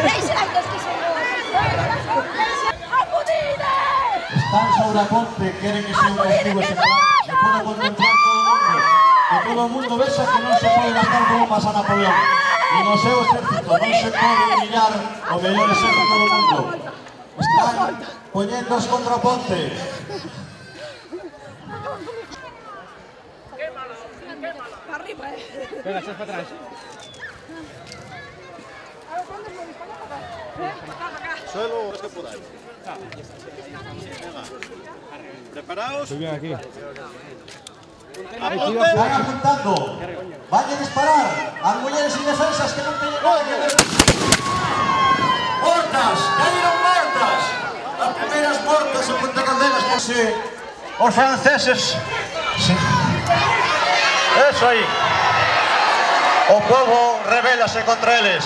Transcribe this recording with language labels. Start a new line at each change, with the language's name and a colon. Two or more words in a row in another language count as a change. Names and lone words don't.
Galician: Están sobre a ponte, queren que sea un castigo exemplar, que poda contemplar todo o mundo, que todo o mundo vexa que non se pode gastar como pasa a Napoleón. E no seu exército non se pode humillar o mellor exército do mundo. Están poñendos contra a ponte.
Spanish: Venga, echas para atrás. Suelo es que podáis. Venga. ¿Preparaos? Estoy bien aquí. Están apuntando. Vayan a disparar.
Galician: As mulleres indefensas que non teñen nada que ver. Mortas. Caíron mortas. As primeiras mortas en Ponte Caldelas. Os franceses. Sí. Eso aí. O povo rebélase contra eles.